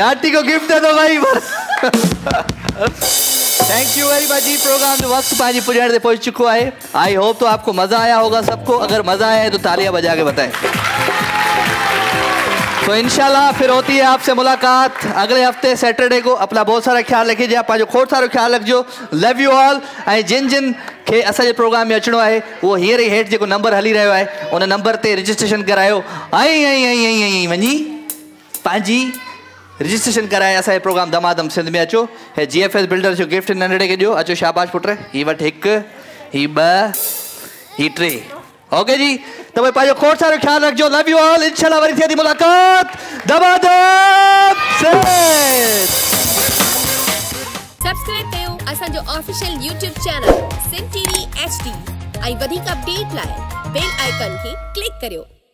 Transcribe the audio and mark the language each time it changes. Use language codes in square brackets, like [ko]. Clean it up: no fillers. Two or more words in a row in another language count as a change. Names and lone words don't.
[ur] آنٹی کو گفٹ دے دو بھائی. [en] Thank you very much [ur] जी। پروگرام جو وقت پاجی پجاری سے پہنچ چکا ہے. [en] I hope [ur] تو آپ کو مزا آیا ہوگا سب کو. اگر مزا آیا ہے تو تالیاں بجا کے بتائیں. تو انشاءاللہ پھر ہوتی ہے آپ سے ملاقات اگلے ہفتے سیٹرڈے کو. اپنا بہت سارا خیال رکھیے, [sd] पंहिंजो खोड़ सारो ख्याल रखिजो। [en] Love you all. [sd] ऐं जिन खे असांजे प्रोग्राम में अचणो आहे उहो हींअर ई हेठि जेको नंबर हली रहियो आहे उन नंबर ते रजिस्ट्रेशन करायो ऐं वञी पंहिंजी रजिस्ट्रेशन कराए असांजे प्रोग्राम दमादम सिंध में अचो। हे GFS बिल्डर जो गिफ्ट नंढड़े खे ॾियो। अचो शाबाश पुट, ही वटि 1, ही 2, ही 3। ओके जी, तो भाई पंहिंजो खोड़ सारो ख्याल रखिजो। [en] Love you all. [sd] इंशाल्लाह वरी थिए थी मुलाकात दमादम सिंध। सब्सक्राइब कयो असांजो [en] official YouTube channel [sd] सिंध TV HD ऐं वधीक अपडेट लाइ [en] bell icon [sd] खे क्लिक करियो।